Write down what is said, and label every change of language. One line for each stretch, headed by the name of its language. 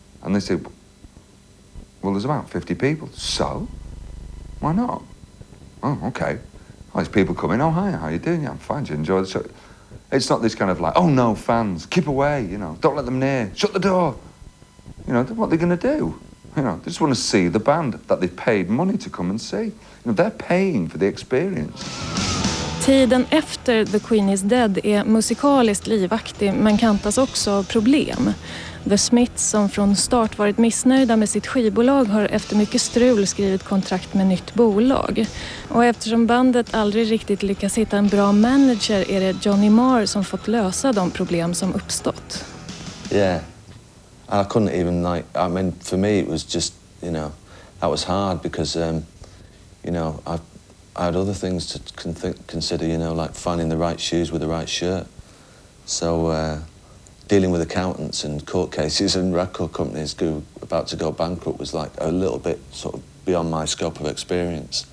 English: And they say, well, there's about 50 people. So? Why not? Oh, okay. Oh, there's people coming. Oh, hi, how you doing? Yeah, I'm fine. Do you enjoy the show? It's not this kind of like, oh, no, fans, keep away, you know, don't let them near, shut the door. You know, what are they going to do? You know, they just want to see the band that they've paid money to come and see. You know, they're paying for the experience.
Swedish: Tiden efter The Queen is Dead är musikaliskt livaktig men kantas också av problem. The Smiths, som från start varit missnöjda med sitt skivbolag, har efter mycket strul skrivit kontrakt med nytt bolag. Och eftersom bandet aldrig riktigt lyckas hitta en bra manager är det Johnny Marr som fått lösa de problem som uppstått.
English: Yeah. I couldn't even, I mean, for me it was just, you know, that was hard because, you know, I had other things to consider, you know, like finding the right shoes with the right shirt. So dealing with accountants and court cases and record companies about to go bankrupt was like a little bit sort of beyond my scope of experience.